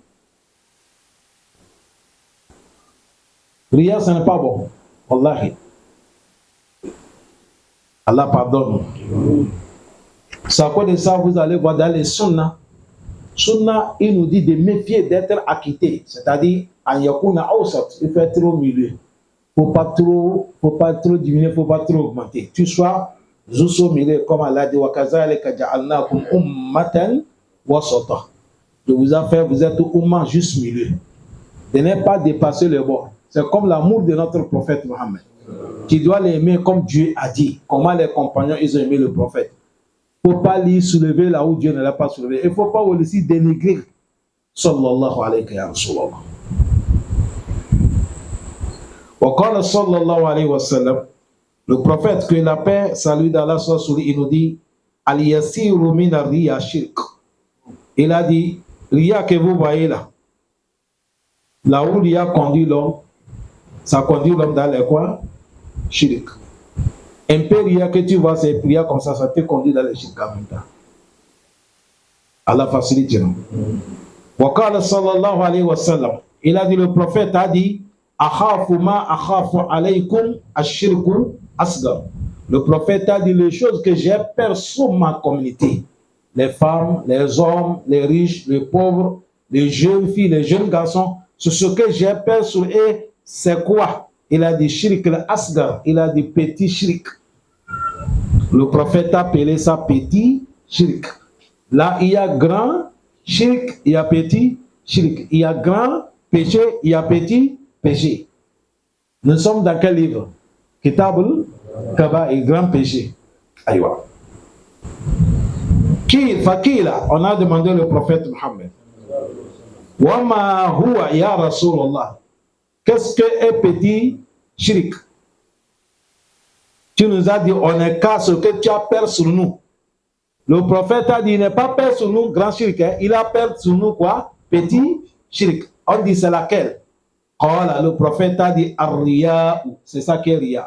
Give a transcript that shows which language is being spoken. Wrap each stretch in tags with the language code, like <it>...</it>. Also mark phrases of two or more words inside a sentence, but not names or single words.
<fr>Prière, ce n'est pas bon. Wallahi. Allah pardonne. C'est à cause de ça, vous allez voir dans les sunnah. Sunnah, il nous dit de méfier d'être acquitté. C'est-à-dire,</fr> <ar>أن يكون أوسط,</ar> <fr>il faut être au milieu. Faut pas trop diminuer, faut pas trop augmenter. Tu sois juste au milieu, comme Allah dit,</fr> <ar>وكذلك جعلناكم أمة وسطا.</ar> <fr>Je vous ai fait, vous êtes au umma juste milieu. De ne pas dépasser le bord. C'est comme l'amour de notre prophète Mohammed. Tu dois l'aimer comme Dieu a dit. Comment les compagnons, ils ont aimé le prophète. Il ne faut pas l'y soulever là où Dieu ne l'a pas soulevé. Il ne faut pas aussi dénigrer.</fr> <ar>صلى الله عليه وسلم. وقال صلى الله عليه وسلم.</ar> <fr>Le prophète, que la paix, salut d'Allah soit sur lui, il nous dit</fr> <ar>اليسير من الرياء شرك.</ar> <fr>Il a dit, Riya que vous voyez là, là où Riya conduit l'homme, ça conduit l'homme dans les quoi? Shirk. Un peu Riya que tu vois, c'est prières comme ça te conduit dans les shirk en même temps. Allah facilite, non?</fr> <ar>وقال صلى الله عليه وسلم.</ar> <fr>Il a dit, le prophète a dit,</fr> <ar>أخوف ما أخاف عليكم الشرك الأصغر.</ar> <fr>Le prophète a dit les choses que j'ai peur sur ma communauté. Les femmes, les hommes, les riches, les pauvres, les jeunes filles, les jeunes garçons. Ce que j'ai peur sur eux, c'est quoi? Il a dit</fr> <ar>الشرك الأصغر.</ar> <fr>Il a dit petit shirk. Le prophète a appelé ça petit shirk. Là, il y a grand shirk, il y a petit shirk. Il y a grand péché, il y a petit péché. Nous sommes dans quel livre?</fr> <ar>كتاب الكبا</ar> <fr>et grand péché. Aïwa. Fakila, on a demandé le prophète Mohammed.</fr> <ar>وما هو يا رسول الله.</ar> <fr>Qu'est-ce que est petit shirk? Tu nous as dit, on est qu'à ce que tu as peur sur nous. Le prophète a dit, il n'est pas peur sur nous, grand shirk. Hein? Il a peur sur nous quoi? Petit shirk. On dit, c'est laquelle? Le prophète a dit, Ar-Riya, c'est ça qui est Riya.</fr>